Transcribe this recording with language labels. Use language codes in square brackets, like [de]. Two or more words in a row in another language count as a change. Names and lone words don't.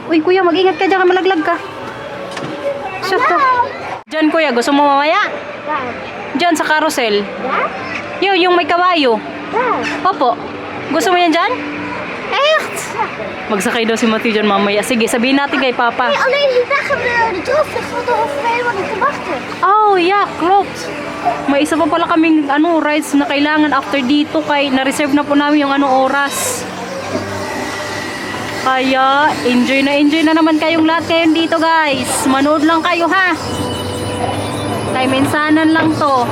[tl] Uy kuya, mag-ingat ka dyan, malaglag ka. [en] Shut up. [tl] Diyan kuya, gusto mo mamaya? Diyan sa carousel. Yung may kabayo. Opo. Gusto mo yan dyan? Magsakay daw si Matthew dyan mamaya. Sige, sabihin natin kay Papa. [nl] Alleen die weg hebben de droogvlucht van de overheden te wachten. [en] Oh, yeah, [nl] klopt. [tl] May isa pa pala kaming rides na kailangan after dito kay na-reserve na po namin yung oras. Kaya, enjoy na naman kayong lahat ngayon dito guys. Manood lang kayo ha. Kay minsanan lang to.